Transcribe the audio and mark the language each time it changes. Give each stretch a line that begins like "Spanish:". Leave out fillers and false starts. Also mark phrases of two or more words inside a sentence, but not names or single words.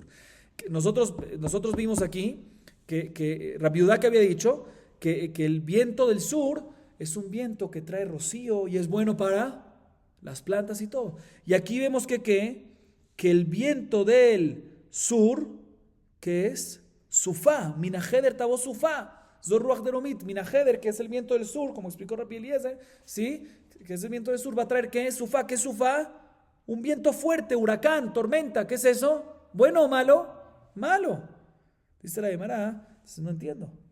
Spanish: Nosotros vimos aquí que Rabbi Yehuda que había dicho que el viento del sur es un viento que trae rocío y es bueno para las plantas y todo. Y aquí vemos que el viento del sur, que es Sufá,
Hebrew: מן החדר תבוא סופה, זו רוח דרומית, מן החדר,
Spanish: que es el viento del sur, como explicó Rabbi Eliezer, ¿sí? Que es el viento del sur, va a traer ¿qué es sufá? ¿Qué es sufá? Un viento fuerte, huracán, tormenta, ¿qué es eso? ¿Bueno o malo? Malo. Dice la Gemara, entonces no entiendo.